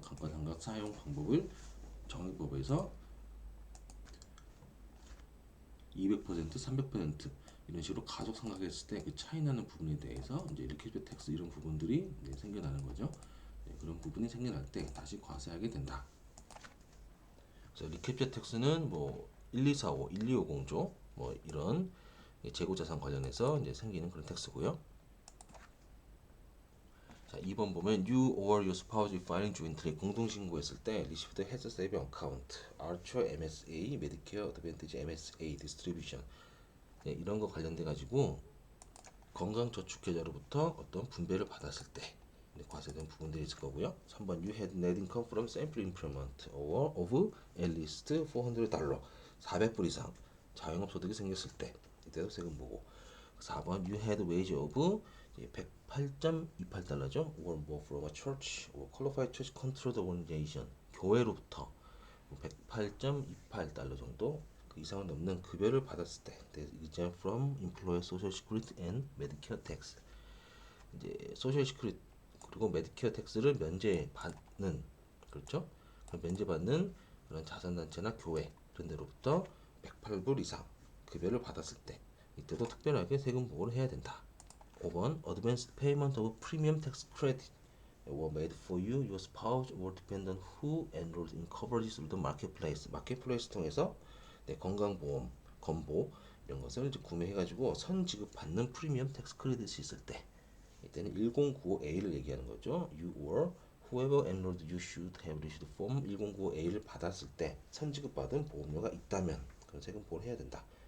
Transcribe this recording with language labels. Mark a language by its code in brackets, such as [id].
[ko] 감가상각 사용 방법을 정의법에서 200%, 300% 이런 식으로 가속 상각했을 때 그 차이 나는 부분에 대해서 이제 리캡처 텍스 이런 부분들이 생겨나는 거죠. 그런 부분이 생겨날 때 다시 과세하게 된다. 그래서 리캡처 텍스는 뭐 1245, 1250조 뭐 이런 재고자산 관련해서 이제 생기는 그런 텍스고요. [en] 자, 2번 보면 you or your spouse filing jointly, [ko] 공동 신고했을 때 [en] received health saving account, Archer MSA, Medicare Advantage MSA distribution, [ko] 이런 거 관련돼 가지고 건강저축계좌로부터 어떤 분배를 받았을 때 과세된 부분들이 있을 거고요. [en] 3번 You had net income from sample increment or of at least $400 [ko] 400불 이상 자영업 소득이 생겼을 때 이때도 세금 보고 [en] 4번 You had wage of 108.28달러죠. or more from a church or qualified church controlled organization [ko] 교회로부터 108.28달러 정도 그 이상을 넘는 급여를 받았을 때 [en] exempt from employer social security and medicare tax [ko] 이제 소셜 시큐리티 그리고 메디케어 텍스를 면제받는 그렇죠? 면제받는 그런 자선단체나 교회 이런 데로부터 108불 이상 급여를 받았을 때 이때도 특별하게 세금 보고를 해야 된다. [en] 5번 Advanced payment of premium tax credit were made for you, your spouse, or dependent who enrolled in coverages through the marketplace. [ko] 마켓플레이스 통해서 건강보험, 건보 이런 것을 이제 구매해가지고 선 지급받는 프리미엄 텍스 크레딧이 있을 때 이때는 1095A를 얘기하는 거죠. [en] You or whoever enrolled you should have received form [ko] 1095A를 받았을 때 선지급받은 보험료가 있다면 그런 세금 보고를 해야 된다.